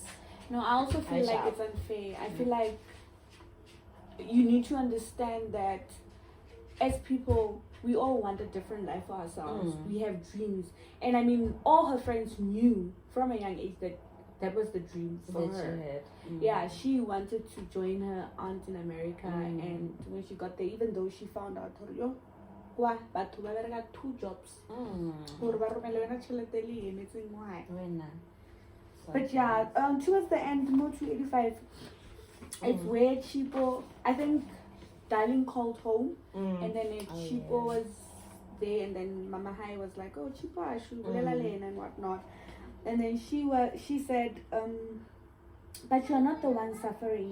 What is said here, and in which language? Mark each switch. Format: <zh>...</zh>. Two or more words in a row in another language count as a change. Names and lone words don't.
<en>No, I also feel like it's unfair. I feel like you need to understand that as people, we all want a different life for ourselves. We have dreams. And I mean, all her friends knew from a young age that was the dream for her. Yeah, she wanted to join her aunt in America. And when she got there, even though she found out,</en> <tn>kwa batho ba bereka 2 jobs gore ba romele wena tšhelete le emetseng why.</tn> <en>But yeah, towards the end, more 285, it's where Chipo, I think Darling called home, and then Chipo was there, and then Mama Hai was like, oh, Chipo, I should and whatnot. And then she said, but you're not the one suffering.</en>